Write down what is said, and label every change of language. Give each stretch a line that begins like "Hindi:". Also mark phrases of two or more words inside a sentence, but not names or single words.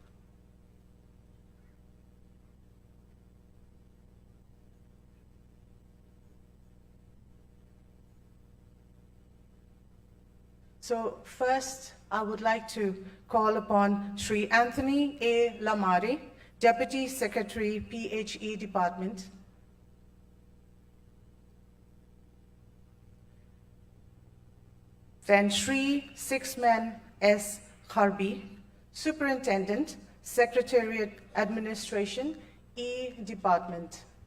English: So first, I would like to call upon Shri Anthony A. Lamare, Deputy Secretary, PHE Department. Then Shri Sixman S. Kharbi, Superintendent, Secretariat Administration, E Department.